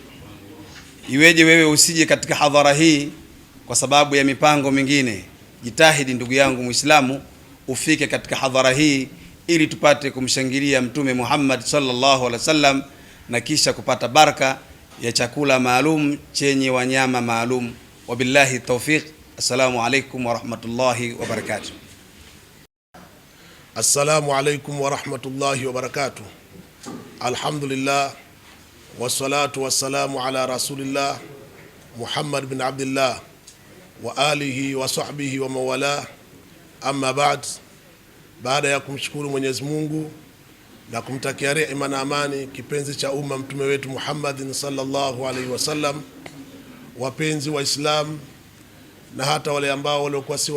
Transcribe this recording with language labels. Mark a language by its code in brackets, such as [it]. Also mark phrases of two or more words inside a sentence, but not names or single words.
[sw] Iweje wewe usije katika hadhara hii kwa sababu ya mipango mingine? Jitahidi ndugu yangu Muislamu, ufike katika hadhara hii ili tupate kumshangilia Mtume Muhammad [ar] صلى الله عليه وسلم [sw] na kisha kupata baraka ya chakula maalum chenye wanyama maalum. [ar] وبالله التوفيق. السلام عليكم ورحمة الله وبركاته. السلام عليكم ورحمة الله وبركاته. الحمد لله والصلاة والسلام على رسول الله محمد بن عبد الله وعلى آله وصحبه ومن والاه. [sw] Amma ba'd, baada ya kumshukuru Mwenyezi Mungu na kumtakia rehema na amani kipenzi cha umma mtume wetu [ar] محمد صلى الله عليه وسلم, [sw] wapenzi wa Islam na hata wale ambao waliokuwa si